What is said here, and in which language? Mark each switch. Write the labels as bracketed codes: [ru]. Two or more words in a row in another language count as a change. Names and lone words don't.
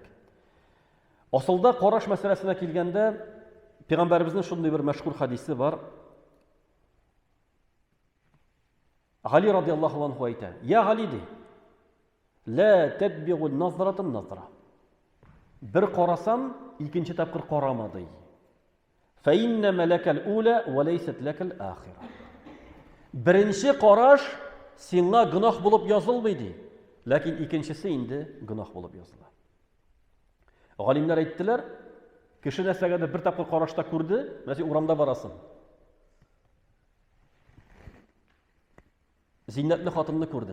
[tt] Асылда караш мәсьәләсенә килгәндә, Пәйгамбәребезнең шундый бер мәшһүр хадисе бар. [ar] علي رضي الله عنه әйтә: "يا علي ди، لا تتبع نظرة نظرة." [tt] Бер карасам, икенче тапкыр карама ди. [ar] فإن لك الأولى وليست لك الآخرة. [tt] Беренче караш сиңа гөнаһ булып язылмый ди, ләкин икенчесе инде гөнаһ булып языла. Галимнәр әйттеләр, кеше нәрсәгәдер бер тапкыр карашта күрде, мәсәлән, урамда барасың. Зиннәтле хатынны күрдең.